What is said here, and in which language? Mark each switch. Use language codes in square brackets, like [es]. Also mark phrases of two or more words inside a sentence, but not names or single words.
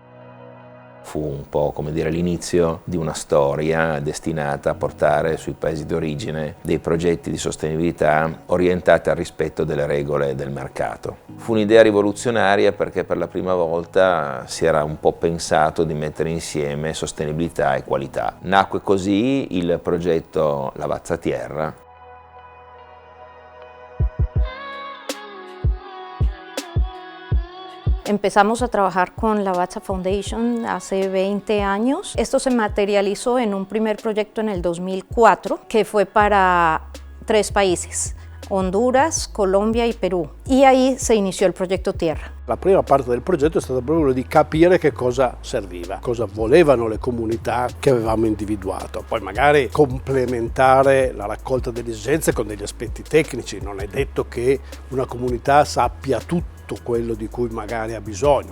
[it] Fu un po' come dire l'inizio di una storia destinata a portare sui paesi d'origine dei progetti di sostenibilità orientati al rispetto delle regole del mercato. Fu un'idea rivoluzionaria perché per la prima volta si era un po' pensato di mettere insieme sostenibilità e qualità. Nacque così il progetto Lavazza Tierra. [es] Empezamos a trabajar con Lavazza Foundation hace 20 años. Esto se materializó en un primer proyecto en el 2004, que fue para 3 países, Honduras, Colombia y Perú. Y ahí se inició el progetto Tierra. [it] La prima parte del progetto è stata proprio quello di capire che cosa serviva, cosa volevano le comunità che avevamo individuato. Poi magari complementare la raccolta delle esigenze con degli aspetti tecnici. Non è detto che una comunità sappia tutto quello di cui magari ha bisogno.